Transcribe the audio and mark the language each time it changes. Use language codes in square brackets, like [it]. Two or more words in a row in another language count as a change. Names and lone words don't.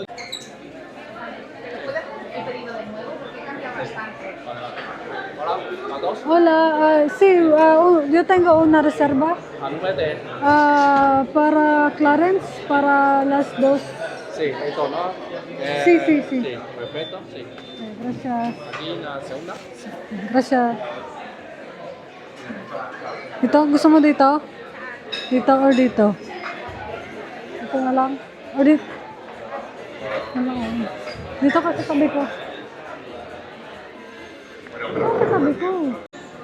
[es] Hola, sí, yo tengo una reserva para Clarence, para las dos. Sí, esto, ¿no? Sí, sí, sí. Sí, perfecto, sí. Gracias. Aquí la segunda. Gracias. [tl] Dito, gusto mo dito? Dito or dito? Dito na lang? O dito? Dito ka sa tabi ko. Dito ka sa tabi ko.